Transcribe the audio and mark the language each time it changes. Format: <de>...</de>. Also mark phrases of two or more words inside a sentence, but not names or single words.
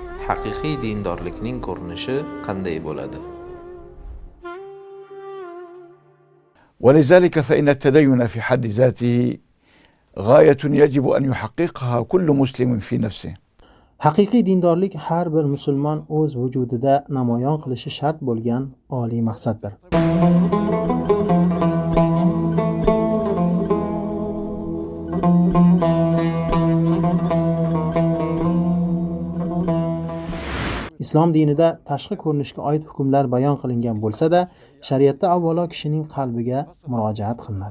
<uz>haqiqiy dindorlikning ko'rinishi qanday bo'ladi?</uz> <ar>ولذلك فإن التدين في حد ذاته غاية يجب أن يحققها كل مسلم في نفسه.</ar> <uz>Haqiqiy dindorlik har bir musulmon o'z vujudida namoyon qilishi shart bo'lgan oliy maqsaddir. Islom dinida tashqi ko'rinishga oid hukmlar bayon qilingan bo'lsa-da, shariatda avvalo kishining qalbiga murojaat qilinadi.</uz>